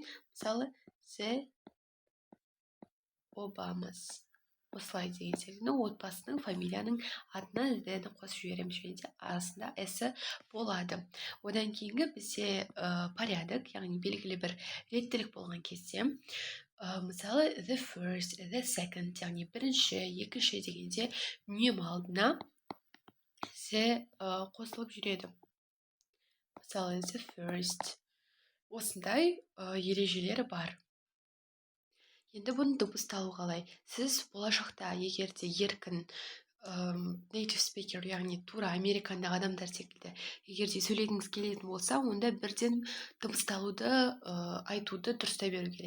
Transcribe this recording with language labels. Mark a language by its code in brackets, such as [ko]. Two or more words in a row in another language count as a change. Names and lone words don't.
[kk] Мысалы the Obamas. Осылай деген секілді отбасының фамилияның атына the-ні қосып жібереміз, және де арасында s болады. Одан кейінгі бізде порядок, яғни белгілі бір реттілік болған кезде, мысалы [en] the first, the second, [kk] яғни бірінші, екінші дегенде үнемі алдына the қосылып жүреді. [en] Мысалы the first. [kk] Осындай ережелері бар. Енді бұны дыбысталу қалай? Сіз болашақта егер де еркін [en] native speaker, [kk] яғни тура американдағы адамдар секілді егер де сөйлегіңіз келетін болса, онда бірден дыбысталуды айтуды дұрыстай беру керек.